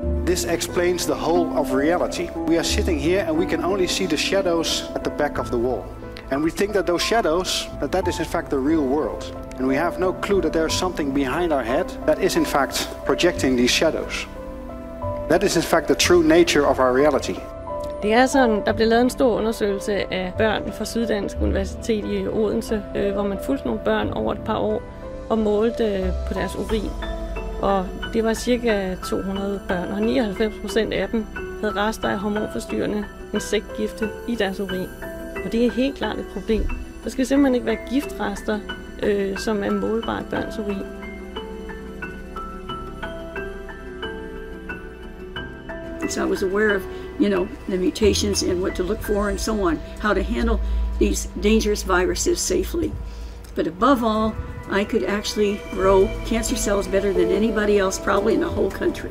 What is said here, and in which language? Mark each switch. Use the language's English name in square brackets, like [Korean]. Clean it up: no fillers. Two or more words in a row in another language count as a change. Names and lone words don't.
[English] this explains the whole of reality. We are sitting here and we can only see the shadows at the back of the wall. And we think that those shadows, that is in fact the real world. And we have no clue that there's something behind our head that is in fact projecting these shadows. That is in fact the true nature of our reality. [Danish] Det er sådan, der blev lavet en stor undersøgelse af børn fra Syddansk Universitet i Odense, hvor man fulgte nogle børn over et par år og målte på deres urin. Og det var cirka 200 børn, og 99% af dem havde rester af hormonforstyrrende insektgifte i deres urin. Og det er helt klart et problem. Der skal simpelthen ikke være giftrester, som er målbare i børns urin. [English] So I was aware of, the mutations and what to look for and so on, how to handle these dangerous viruses safely. But above all, I could actually grow cancer cells better than anybody else probably in the whole country.